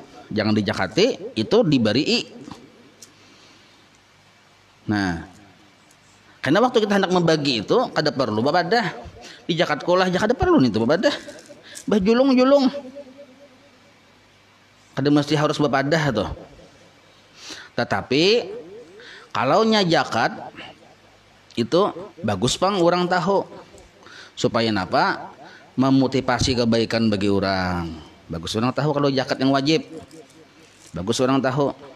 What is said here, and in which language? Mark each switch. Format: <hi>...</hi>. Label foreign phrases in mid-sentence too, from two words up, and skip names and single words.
<bjn>Jangan dijakati, itu diberi. Nah, karena waktu kita hendak membagi itu kada perlu babadah. Di zakat kolah kada perlu nih itu babadah. Bah julung. Kada mesti harus babadah tuh. Tetapi kalau zakat itu bagus bang orang tahu supaya apa? Memotivasi kebaikan bagi orang. Bagus orang tahu kalau zakat yang wajib. Bagus orang tahu.</bjn>